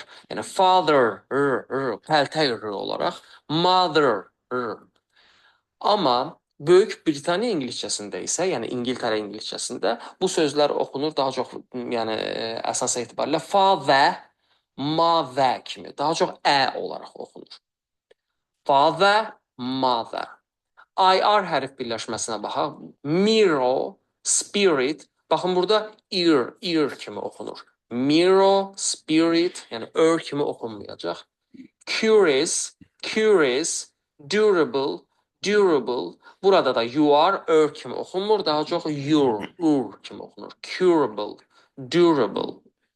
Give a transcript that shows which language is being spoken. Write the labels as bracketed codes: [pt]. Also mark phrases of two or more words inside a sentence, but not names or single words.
[az] Yəni father, pəltək R olaraq, mother, R. Amma Böyük Britaniya ingiliscəsində isə, yəni İngiltərə ingiliscəsində bu sözlər oxunur daha çox, yəni əsas etibarilə fa və ma və kimi, daha çox ə olaraq oxunur. [en] Father, mother. [az] IR hərf birləşməsinə baxaq. [en] Mirror, spirit. [az] Baxın burada ear kimi oxunur. [en] Mirror, spirit, [az] yəni kimi oxunmayacaq. [en] Curious, durable. [az] Burada da [en] you are [az] kimi oxunmur, daha çox ur kimi oxunur. [en] Curable, durable.